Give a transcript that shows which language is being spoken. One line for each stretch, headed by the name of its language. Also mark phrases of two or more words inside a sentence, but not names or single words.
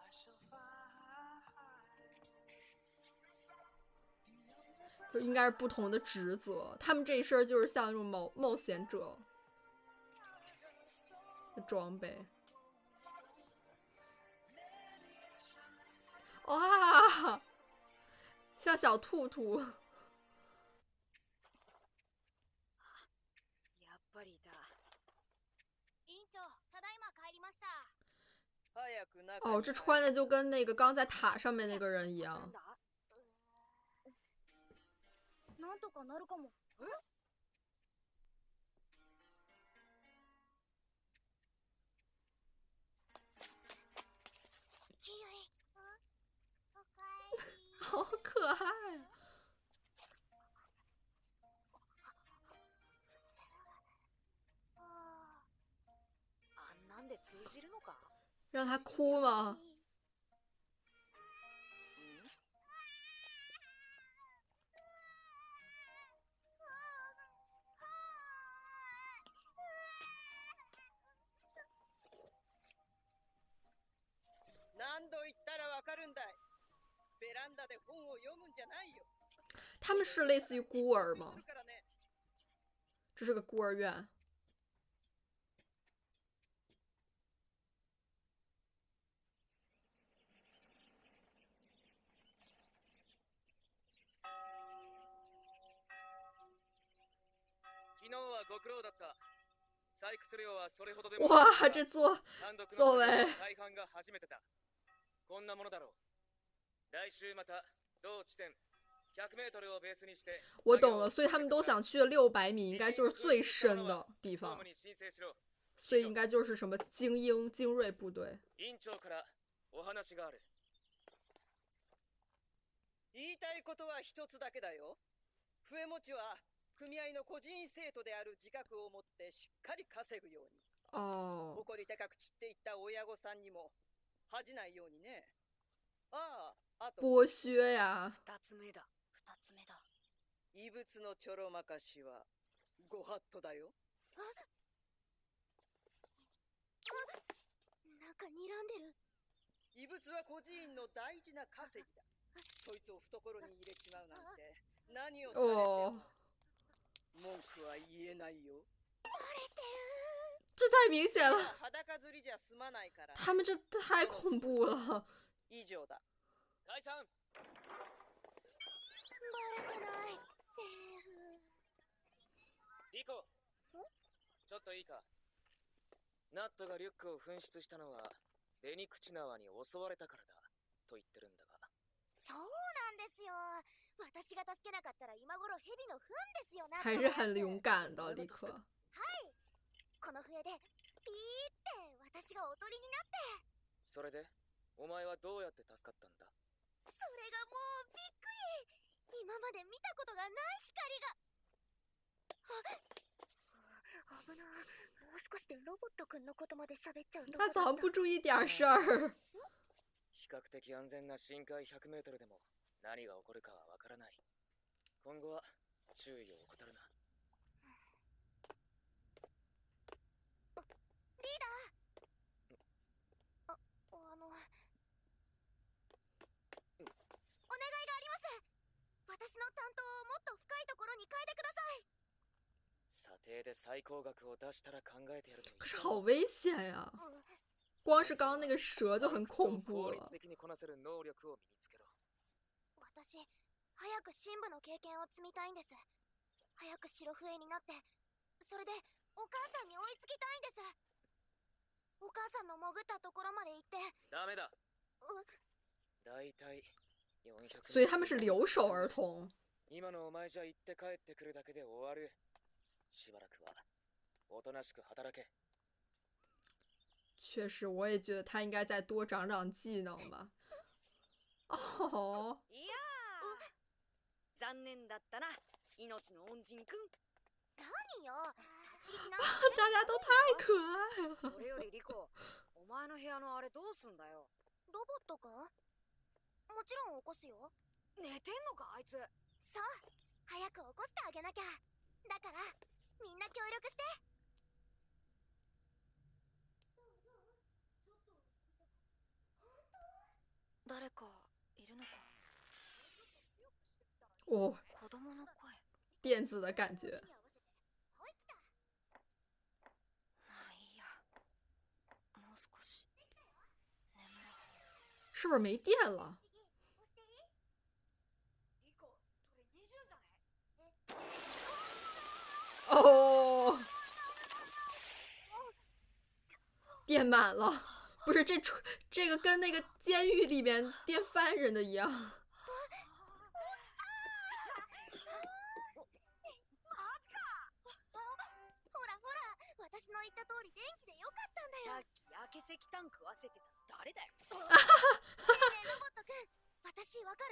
Chinese: 就应该是不同的职责，他们这一身就是像那种冒险者的装备。哇，像小兔兔。
Japanese: やっぱりだ。委員長、ただいま帰りました。早く中に
Chinese: 哦，这穿的就跟那个刚在塔上面那个人一样。
Japanese: なんとかなるかも。え？キユイ。おかえり。
Chinese: 好可爱。
Japanese: あんなんで通じるのか？
Chinese: 让他哭吗？
Japanese: 何度言ったらわかるんだい。ベランダで本を読むんじゃないよ。
Chinese: 他们是类似于孤儿吗？这是个孤儿院。
Japanese: 昨日はご苦労だった。採掘量はそれほどでも。
Chinese: 哇，这作为
Japanese: 大半が初めてだ。こんなものだろう。来週また同地点100メートルをベースにして。
Chinese: 我懂了，所以他们都想去的600米应该就是最深的地方，所以应该就是什么精锐部队。
Japanese: 委員長からお話がある。言いたいことは一つだけだよ。笛持ちは組合の個人生徒である自覚を持ってしっかり稼ぐように。哦。誇り高く散っていった親御さんにも恥じないようにね。ああ、あと
Chinese: 剥削呀！
Japanese: 2つ目だ。2つ目だ。異物のちょろまかしはご法度だよ。なんか睨んでる。異物は孤児院の大事な稼ぎだ。そいつを懐に入れちまうなんて何をされても文句は言えないよ。
Chinese: 这太明显了，
Japanese: 裸釣りじゃ済まないから。
Chinese: 他们这太恐怖了。
Japanese: 以上だ。解散。バレてない。セーフ。リコ、ちょっといいか。ナットがリュックを紛失したのはベニクチナワに襲われたからだと言ってるんだが。そうなんですよ。私が助けなかったら今頃蛇の糞ですよ。
Chinese: 还是很勇敢的リコ。
Japanese: この笛でピーって私がおとりになって。それでお前はどうやって助かったんだ。それがもうびっくり。今まで見たことがない光が。危な。もう少しでロボットくんのことまで喋っちゃうとこだった。
Chinese: 他怎么不注意点事儿？
Japanese: 比較的安全な深海100メートルでも何が起こるかはわからない。今後は注意を怠るな。リーダー。お願いがあります。私の担当をもっと深いところに変えてください。査定で最高額を出したら考えてやるといい。
Chinese: 可是好危险呀！光是刚刚那个蛇就很恐怖了。
Japanese: 効率的にこなせる能力を身につけろ。私、早く神部の経験を積みたいんです。早く白笛になって、それでお母さんに追いつきたいんです。お母さんの潜ったところまで行って。ダメだ。だいたい400。
Chinese: 所以他们是留守儿童。
Japanese: 今のお前じゃ行って帰ってくるだけで終わる。しばらくはおとなしく働け。
Chinese: 确实，我也觉得他应该再多长长技能吧。哦，
Japanese: いやー、残念だったな、命の恩人くん。何よ、立ち聞きな。
Chinese: 大家都太可爱了。
Japanese: それよりリコ、お前の部屋のあれどうすんだよ。ロボットくん？もちろん起こすよ。寝てんのかあいつ。そう、早く起こしてあげなきゃ。だからみんな協力して。誰かいるのか。哦，子供の声。
Chinese: 电子的感觉。
Japanese: まあいいや。もう少し眠ろう。
Chinese: 是不是没电了？
Japanese: リコ、それ20じゃね？
Chinese: 哦，电满了。不是这个跟那个监狱里面电犯人的一样。
Japanese: 私の言った通り電気でよかったんだよ。さっき焼け石炭食わせてた誰だよ。ねえねえロボットくん、私わかる？